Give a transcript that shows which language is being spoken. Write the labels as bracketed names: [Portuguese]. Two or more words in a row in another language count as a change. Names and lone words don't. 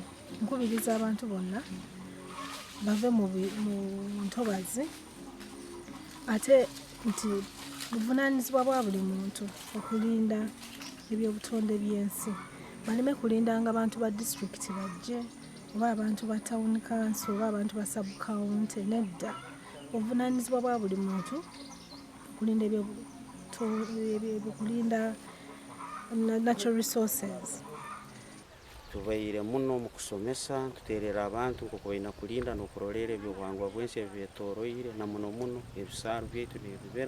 [Ganda] Nkubiriza abantu bonna bave mu ntobazi ate nti buvunaanyizibwa bwa buli muntu okulinda ebyobutonde by'ensi. Baleme kulindanga abantu ba disitulikiti bajje oba abantu ba [English] town council [Ganda] oba abantu ba [English] sub county. [Ganda] Nedda, obuvunaanyizibwa bwa buli muntu okulinda kulinda [English] natural resources. [Nyankole] Tubaire muno mu kusomesa tuterera abantu nk'uko balina kulinda n'okurorera ebyobuhangwa bw'ensi ebyetoroire na muno ebisaaru byaitu n'ebibera.